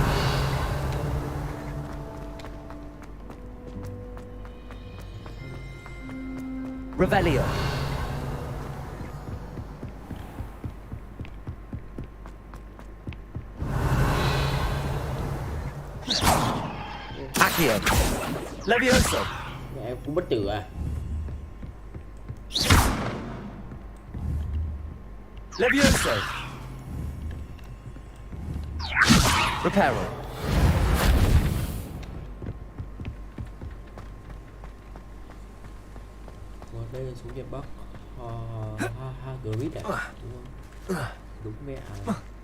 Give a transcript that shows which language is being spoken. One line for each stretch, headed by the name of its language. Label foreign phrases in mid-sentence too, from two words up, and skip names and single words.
Vietnamese: Revelio. Accio. Levioso. Mẹ em cũng bất tử à? Levioso. Reparo. Đây là xuống Việt Bắc. Howgarts à? Đúng không? Đúng mẹ à?